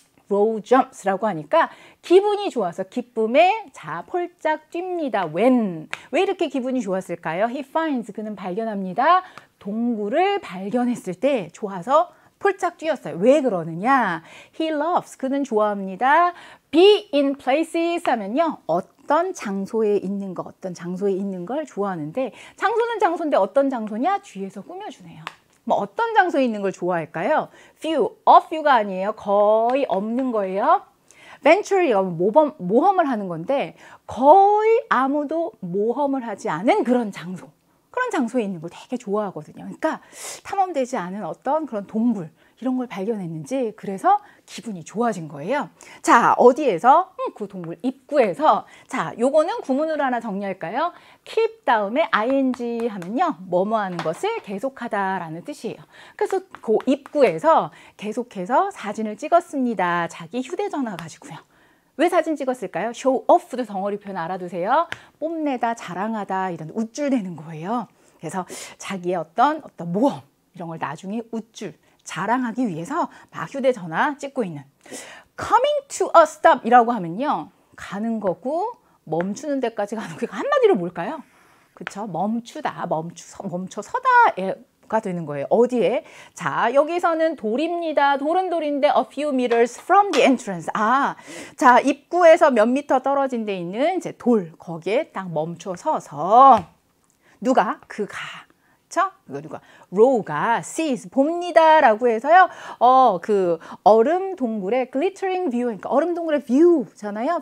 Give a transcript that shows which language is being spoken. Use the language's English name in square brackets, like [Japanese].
[Korean] row [English] jumps [Korean] 라고 하니까 기분이 좋아서 기쁨에 폴짝 뜁니다. [English] when. [Korean] 왜 이렇게 기분이 좋았을까요? [English] He finds. [Korean] 그는 발견합니다. 동굴을 발견했을 때 좋아서 폴짝 뛰었어요. 왜 그러느냐? [English] He loves. [Korean] 그는 좋아합니다. [English] be in places [Korean] 하면요. 어떤 장소에 있는 거, 어떤 장소에 있는 걸 좋아하는데 장소는 장소인데 어떤 장소냐? 뒤에서 꾸며주네요. 뭐 어떤 장소에 있는 걸 좋아할까요? [English] few, a few가 아니에요. [Korean] 거의 없는 거예요. venture가 모험을 하는 건데 거의 아무도 모험을 하지 않은 그런 장소. 그런 장소에 있는 걸 되게 좋아하거든요. 그러니까 탐험되지 않은 어떤 그런 동굴 이런 걸 발견했는지 그래서 기분이 좋아진 거예요. 자, 어디에서? 그 동굴 입구에서. 자, 요거는 구문으로 하나 정리할까요? keep 다음에 ing 하면요. 뭐뭐 하는 것을 계속하다 라는 뜻이에요. 그래서 그 입구에서 계속해서 사진을 찍었습니다. 자기 휴대전화 가지고요. 왜 사진 찍었을까요? [English] show off [Korean] 도 덩어리 표현 알아두세요. 뽐내다, 자랑하다 이런 우쭐대는 거예요. 그래서 자기의 어떤 모험 이런 걸 나중에 자랑하기 위해서 막 휴대전화 찍고 있는. [English] coming to a stop [Korean] 이라고 하면요. 가는 거고 멈추는 데까지 가는 거. 한마디로 뭘까요? 그쵸? 멈춰 서다가 되는 거예요. 어디에? 자, 여기서는 돌입니다. 돌은 돌인데 [English] a few meters from the entrance. [Korean] 자, 입구에서 몇 미터 떨어진 데 있는 이제 돌. 거기에 딱 멈춰 서서 누가? 그가. 누가? row가 [English] sees [Korean] 봅니다 라고 해서요. 그 얼음 동굴의 [English] glittering view, [Korean] 그러니까 얼음 동굴의 view잖아요.